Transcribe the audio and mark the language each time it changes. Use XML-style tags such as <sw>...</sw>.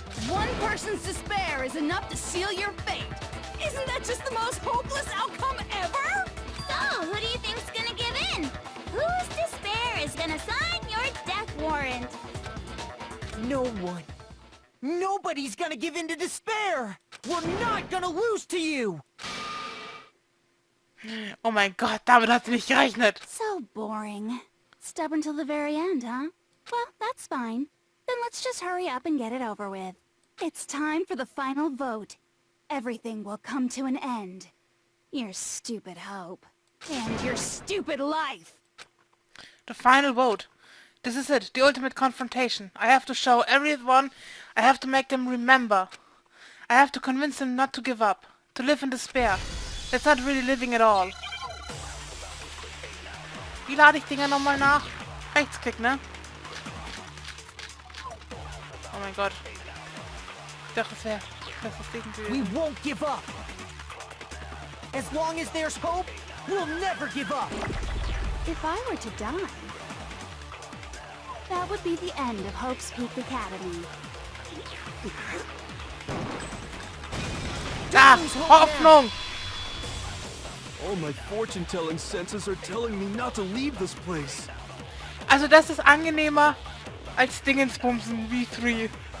<en>One person's despair is enough to seal your fate. Isn't that just the most hopeless outcome ever? So, who do you think's gonna give in? Whose despair is gonna sign your death warrant? No one. Nobody's gonna give in to despair! We're not gonna lose to you!</en> <de>Oh mein Gott, damit hat sie nicht gerechnet.</de> <en>So boring. Stubborn till the very end, huh? Well, that's fine. Then let's just hurry up and get it over with. It's time for the final vote. Everything will come to an end. Your stupid hope. And your stupid life. The final vote. This is it, the ultimate confrontation. I have to show everyone, I have to make them remember. I have to convince them not to give up, to live in despair. That's not really living at all.</en> <de>Wie lade ich Dinger nochmal nach? Rechtsklick, ne? Oh mein Gott. Ich dachte, das wäre das Ding</de> <en>We</en> <de>gewesen.</de> <en>won't give up! As long as there's hope, we'll never give up! If I were to die, that would be the end of Hope's Peak Academy.</en> <de>Ah, Hoffnung!</de> <en>All my fortune-telling senses are telling me not to leave this place.</en> <de>Also das ist angenehmer als Dingensbumsen V3.</de>